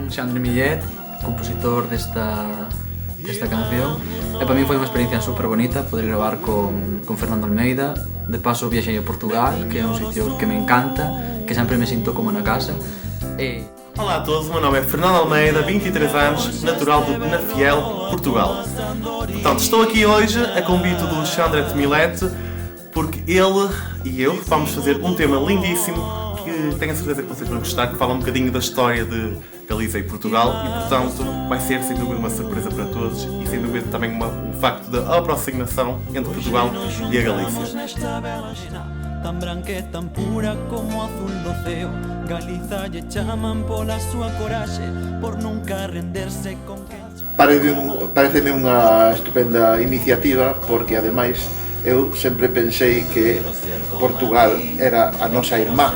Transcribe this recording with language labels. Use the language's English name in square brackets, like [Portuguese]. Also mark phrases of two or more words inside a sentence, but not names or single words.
[Galician] Alexandre Millet, compositor desta canción, e para mí foi unha experiencia super bonita poder gravar con Fernando Almeida. De paso viaxei a Portugal, que é un sitio que me encanta, que sempre me sinto como na casa. [Portuguese] Olá a todos, o meu nome é Fernando Almeida, 23 anos, natural de Penafiel, Portugal. Portanto, estou aqui hoje a convite do Alexandre Millet, porque ele e eu vamos fazer um tema lindíssimo que tenho a certeza que vocês vão gostar, que fala um bocadinho da história de Galiza e Portugal e, portanto, vai ser sem dúvida uma surpresa para todos e sem dúvida também um facto da aproximação entre Portugal e a Galícia. [Galician] Tan branca e tan pura como azul do ceo, Galiza lle chaman pola súa coraxe, por nunca renderse con quen... Pareceme unha estupenda iniciativa porque ademais eu sempre pensei que Portugal era a nosa irmá.